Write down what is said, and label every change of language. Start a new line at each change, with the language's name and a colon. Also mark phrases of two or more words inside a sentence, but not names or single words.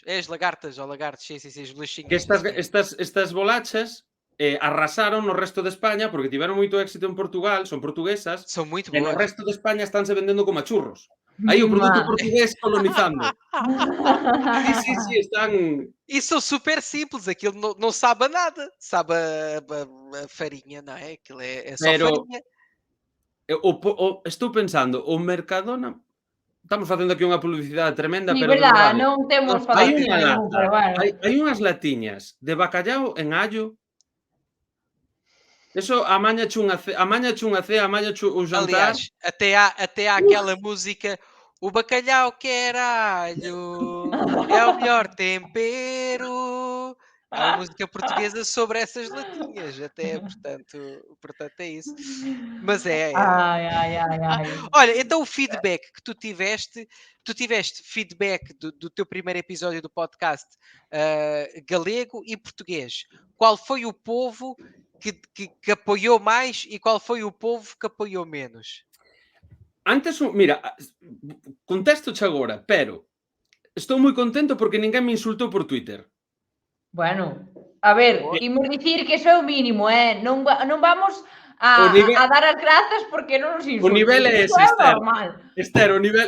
Portuguese: É as lagartas ou lagartos, sim, os bolachinhos.
Galician: Que estas bolachas arrasaron no resto de España porque tiveron moito éxito en Portugal, son portuguesas,
Portuguese: São muito
Galician: e no
Portuguese: boas.
Galician: resto de España estánse vendendo como a churros. Aí o produto portugués colonizando. Sí, están...
Portuguese: E são super simples, aquilo não sabe a nada, sabe a farinha, não é? Aquilo é só farinha.
Galician: Estou pensando, o Mercadona... Estamos facendo aquí unha publicidade tremenda, Sí, pero de verdad,
Portuguese: verdade.
Galician: non temos Hai patrocinio unha ningún, pero bueno. hai unhas latiñas de bacallau en allo. Eso amañache unha cea, amañache un jantar.
Portuguese: Aliás, até há aquela música, o bacalhau quer alho, é o melhor tempero, Há uma música portuguesa sobre essas latinhas, até, portanto é isso. Mas é. Olha, então o feedback que tu tiveste feedback do teu primeiro episódio do podcast galego e português. Qual foi o povo que apoiou mais e qual foi o povo que apoiou menos?
Galician: Antes, mira, contesto-te agora, pero estou moi contento porque ninguén me insultou por Twitter. Bueno, a ver, imos dicir que iso é o mínimo, non vamos O nivel- a dar as grazas porque non nos O insulten. nivel é Iso ese, é Esther. normal. Esther, o nivel